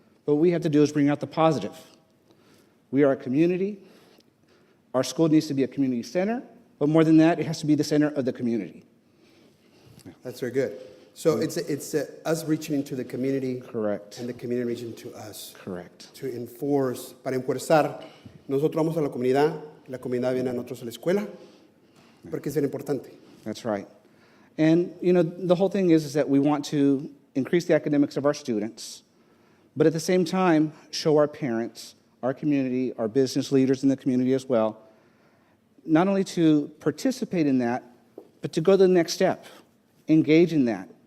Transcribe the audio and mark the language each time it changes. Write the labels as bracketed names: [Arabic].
[English] But what we have to do is bring out the positive. We are a community. Our school needs to be a community center, but more than that, it has to be the center of the community. That's very good. So it's us reaching into the community. Correct. And the community reaching to us. Correct. To enforce, [Spanish] para enforzar. Nosotros vamos a la comunidad viene a nosotros a la escuela, porque es bien importante. [English] That's right. And, you know, the whole thing is that we want to increase the academics of our students, but at the same time, show our parents, our community, our business leaders in the community as well, not only to participate in that, but to go to the next step, engage in that.